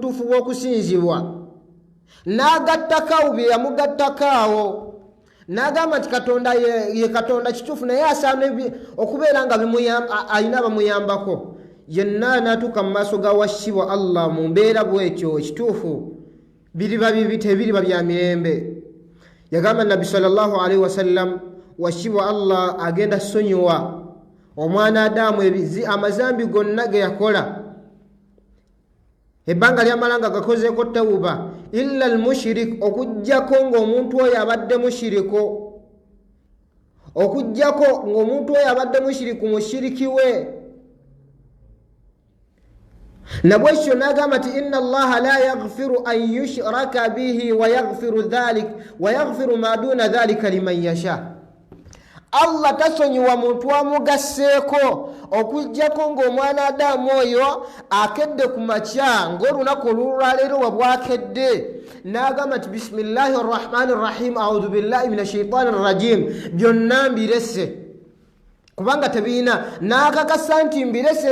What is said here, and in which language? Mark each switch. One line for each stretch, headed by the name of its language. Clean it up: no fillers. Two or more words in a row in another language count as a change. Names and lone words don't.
Ganda: butuufu bw'okusinzibwa n'agattakawo bye yamugattakaawo n'agamba nti Katonda ye Katonda kituufu naye asaana okubeera nga alina abamuyambako yenna n'atuuka mu maaso ga washiwa Allah mu mbeera bw'ekyo ekituufu biriba bibi tebiriba bya mirembe yagamba Nabbi
Arabic: صلى الله عليه وسلم
Ganda: washiwa Allah agenda sonyiwa omwana Adamu amazambi gonna ge yakola ebbanga lyamalanga gakozeeko tawuba
Arabic: إلا المشرك
Ganda: okujjako ng'omuntu oyo abadde mushiriko mushiriki we nabwekyo n'agamba nti
Arabic: إن الله لا يغفر أن يشرك به ويغفر ما دون ذلك لمن يشاء
Ganda: Allah tasonyiwa muntu amugasseeko okujjako ng'omwana Adamu oyo akedde ku makya ng'olunaku olwaleero we bwakedde n'agamba nti
Arabic: بسم الله الرحمن الرحيم أعوذ بالله من الشيطان الرجيم
Ganda: byonna mbirese kubanga tebiina n'akakasa nti mbirese